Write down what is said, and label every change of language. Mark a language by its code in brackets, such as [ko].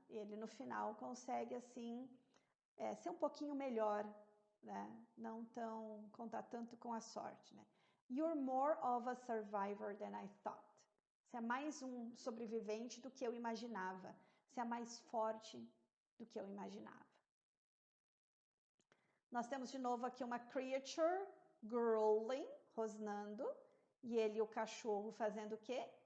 [pt] Ele no final consegue assim ser um pouquinho melhor, né? Não contar tanto com a sorte, né? [en] You're more of a survivor than I thought. [pt] Você é mais um sobrevivente do que eu imaginava. Você é mais forte do que eu imaginava. Nós temos de novo aqui uma [en] creature growling, [pt] rosnando, e ele e o cachorro fazendo o quê?